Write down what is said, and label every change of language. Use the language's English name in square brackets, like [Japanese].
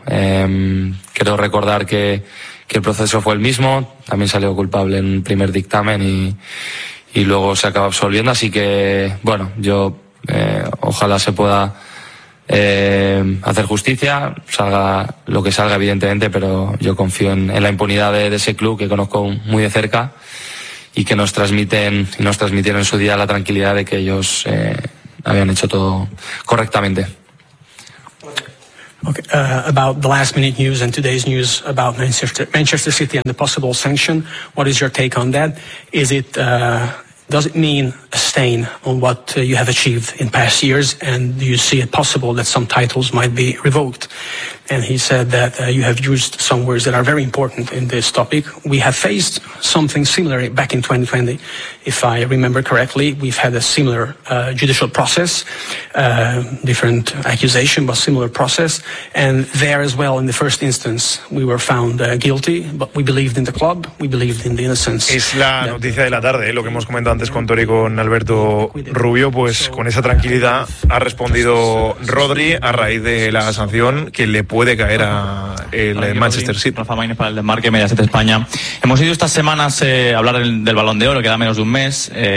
[Spanish] Quiero recordar que el proceso fue el mismo, también salió culpable en un primer dictamen y luego se acaba absolviendo, así que bueno, yo ojalá se pueda hacer justicia, salga lo que salga evidentemente, pero yo confío en la impunidad de ese club que conozco muy de cerca y que nos transmitieron en su día la tranquilidad de que ellos habían hecho todo correctamente. [English] Okay, about the last minute news and today's news about Manchester City and the possible sanction, what is your take on that? Is it, does it mean a stain on what you have achieved in past years, and do you see it possible that some titles might be revoked? And he said that you have used some words that are very important in this topic. We have faced something similar back in 2020. If I remember correctly, we've had a similar judicial process, different accusation, but similar process. And there as well, in the first instance, we were found guilty, but we believed in the club, we believed in the innocence. [Spanish] Es la noticia de la tarde, lo que hemos comentado antes con Tori, con Alberto Rubio, pues con esa tranquilidad ha respondido Rodri a raíz de la sanción que le puede caer a el Manchester City. Rafa Maines para el Desmarque, Mediaset España. Hemos ido estas semanas a hablar del Balón de Oro, queda menos de un mes.